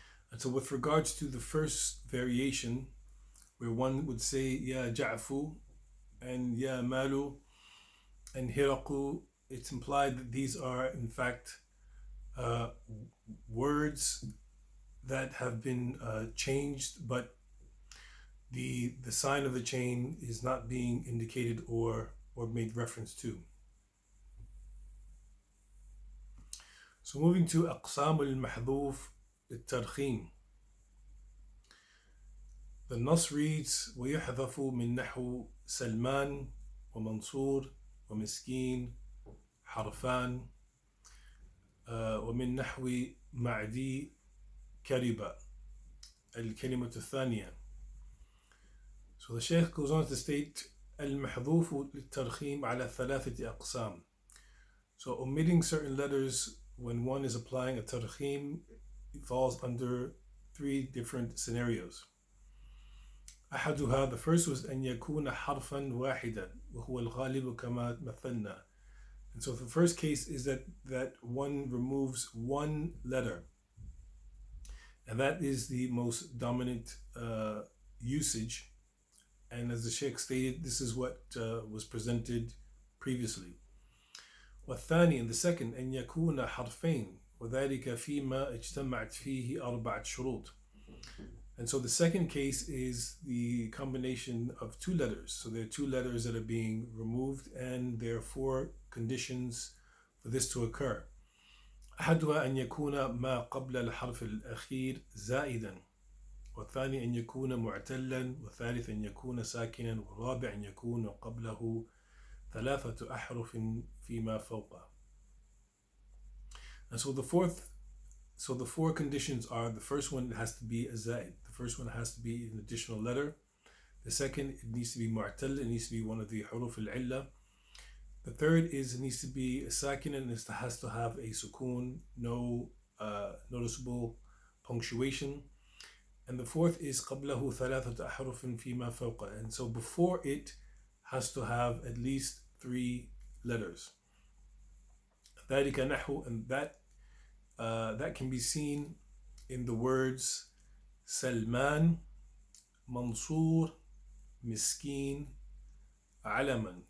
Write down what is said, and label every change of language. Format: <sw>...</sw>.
<en>And so with regards to the first variation, where one would say Ya Ja'fu and Ya Malu and Hiraqu, it's implied that these are in fact words that have been changed, but the sign of the chain is not being indicated or made reference to. So moving to</en> <ar>أقسام المحذوف للترخيم.</ar> <en>The Nas reads</en> <ar>ويحذف من نحو سلمان ومنصور ومسكين حرفان ومن نحو معدي كربة الكلمة الثانية.</ar> <en>So the Shaykh goes on to state</en> <ar>المحذوف للترخيم على ثلاثة أقسام.</ar> <en>So omitting certain letters when one is applying a tarkhim falls under three different scenarios.</en> <ar>أحدها,</ar> <en>the first was</en> <ar>أن يكون حرفا واحدا وهو الغالب كما مثلنا.</ar> <en>And so the first case is that one removes one letter, and that is the most dominant usage. And as the Sheikh stated, this is what was presented previously.</en> <ar>والثاني,</ar> <en>and the second,</en> <ar>أن يكون حرفين وذلك فيما اجتمعت فيه أربعة شروط.</ar> <en>And so the second case is the combination of two letters. So there are two letters that are being removed, and there are four conditions for this to occur.</en> <ar>أحدها أن يكون ما قبل الحرف الأخير زائدا، والثاني أن يكون معتلا، والثالث أن يكون ساكنا، والرابع أن يكون قبله ثلاثة أحرف فيما فوقه.</ar> <en>And so the four conditions are: the first one has to be a zaid. The first one has to be an additional letter. The second, it needs to be mu'tal. It needs to be one of the huruf al-illa. The third is it needs to be a sakin, and it has to have a sukoon, no noticeable punctuation. And the fourth is</en> <ar>قبله ثلاثة أحرف فيما فوقه.</ar> <en>And so before it has to have at least three letters.</en> <ar>ذلك نحو,</ar> <en>and that can be seen in the words سلمان, منصور, مسكين, علما.</en>